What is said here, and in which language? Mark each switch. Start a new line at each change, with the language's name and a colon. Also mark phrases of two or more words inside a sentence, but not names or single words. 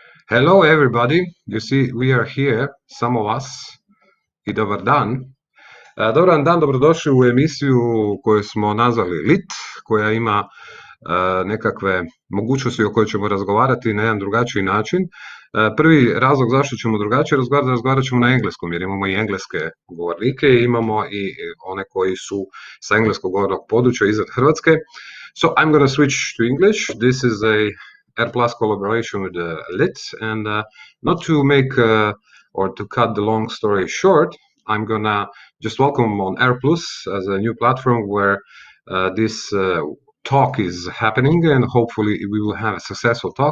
English: Hello, everybody. You see, we are here, some of us,
Croatian: i dobar dan. Dobar dan, dobrodošli u emisiju koju smo nazvali LIT, koja ima nekakve mogućnosti o kojoj ćemo razgovarati na jedan drugačiji način. Prvi razlog zašto ćemo drugačije razgovarat ćemo na engleskom, jer imamo i engleske govornike i imamo i one koji su sa engleskog govornog područja izvan Hrvatske.
English: So I'm going to switch to English. This is a R+ collaboration with LIT, and not to make or to cut the long story short, I'm gonna just welcome on R+ as a new platform where this talk is happening, and hopefully we will have a successful talk.